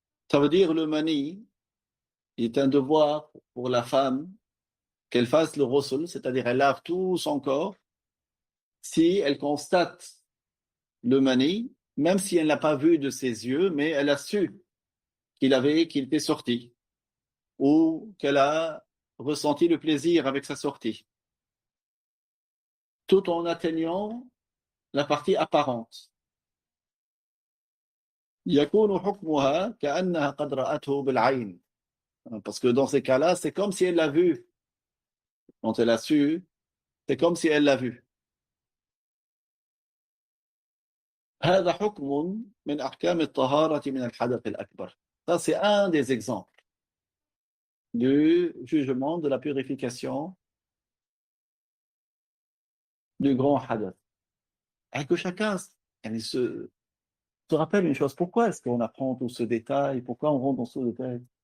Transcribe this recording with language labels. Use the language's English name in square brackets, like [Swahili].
[French] Ça veut dire le mani est un devoir pour la femme qu'elle fasse le ghusl, c'est-à-dire elle lave tout son corps si elle constate le mani, même si elle n'a pas vu de ses yeux, mais elle a su qu'il était sorti ou qu'elle a ressenti le plaisir avec sa sortie, tout en atteignant la partie apparente. [Arabic] يكون حكمها كأنها قد رأته بالعين. [French] Parce que dans ces cas-là, c'est comme si elle l'a vu. Quand elle a su, c'est comme si elle l'a vu. [Arabic] هذا حكم من أحكام الطهارة من الحدث الأكبر. [French] Ça, c'est un des exemples du jugement de la purification du grand hadath. Et que chacun te rappelle une chose, pourquoi est-ce qu'on apprend tout ce détail? Pourquoi on rentre dans ce détail?